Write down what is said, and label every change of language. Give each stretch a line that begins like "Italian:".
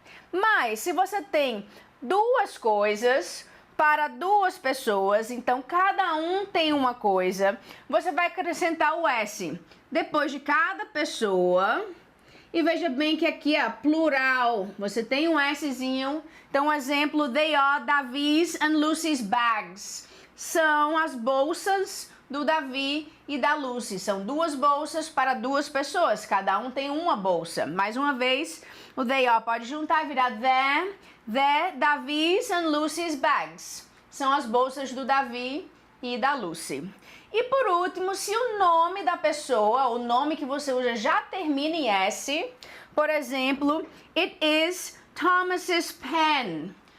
Portuguese: Mas, se você tem duas coisas para duas pessoas, então cada um tem uma coisa, você vai acrescentar o S depois de cada pessoa. E veja bem que aqui é plural, você tem um Szinho. Então, exemplo,
English: they are Davi's and Lucy's bags.
Portuguese: São as bolsas do Davi e da Lucy. São duas bolsas para duas pessoas, cada um tem uma bolsa. Mais uma vez, o
English: they are
Portuguese: pode juntar e virar
English: the Davi's and Lucy's bags.
Portuguese: São as bolsas do Davi e da Lucy. E por último, se o nome da pessoa, o nome que você usa já termina em S, por exemplo,
English: it is Thomas's pen.